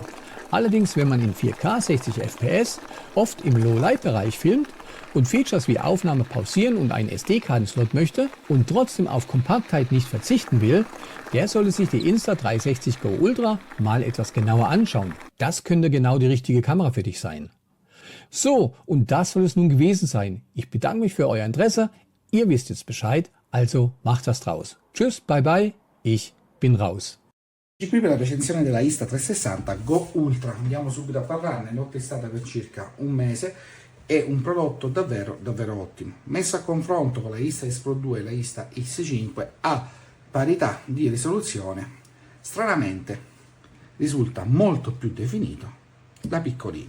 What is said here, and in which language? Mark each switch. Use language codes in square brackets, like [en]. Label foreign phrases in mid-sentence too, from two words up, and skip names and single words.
[de] Allerdings, wenn man in 4K 60 FPS oft im Low-Light-Bereich filmt und Features wie Aufnahme pausieren und einen SD-Kartenslot möchte und trotzdem auf Kompaktheit nicht verzichten will, der sollte sich die Insta360 Go Ultra mal etwas genauer anschauen. Das könnte genau die richtige Kamera für dich sein. So, und das soll es nun gewesen sein. Ich bedanke mich für euer Interesse. Ihr wisst jetzt Bescheid, also macht was draus. Tschüss, [en] bye bye, [de] ich bin raus. [it] Qui per la recensione della Insta360 Go Ultra, andiamo subito a parlarne. Notte è stata per circa un mese, è un prodotto davvero ottimo. Messo a confronto con la Insta360 e la Insta360 a parità di risoluzione, stranamente risulta molto più definito la piccolina.